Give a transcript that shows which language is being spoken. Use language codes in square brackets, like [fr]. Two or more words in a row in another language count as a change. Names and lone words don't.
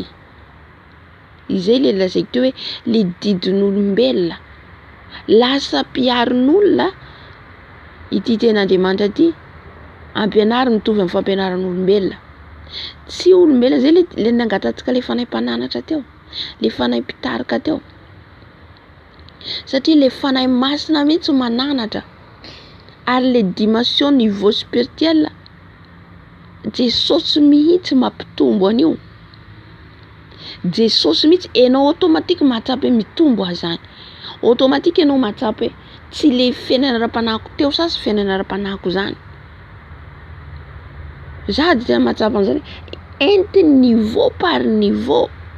[mg] Izay le lazaiko teo hoe le didin'olombelona lasa mpiarin'olona ity ten'Andriamanitra ity ampianary mitovy amin'ny fampianaran'olombelona. Tsy olombelona zay le nangatantsika le fanahy mpananatra teo, le fanahy mpitarika teo, satria le fanahy masina mihitsy mananatra, ary le [fr] dimension niveau spirituel [mg] Jesosy mihitsy mampitombo an'io. Jesosy mihitsy enao automatique mahatsapy mitombo azany, automatique enao mahatsapy hoe tsy le fiainana ara-panahiko teo sasy fiainana ara-panahiko zany. Za dia tena mahatsapy an'izany, entiny [fr] niveau par niveau.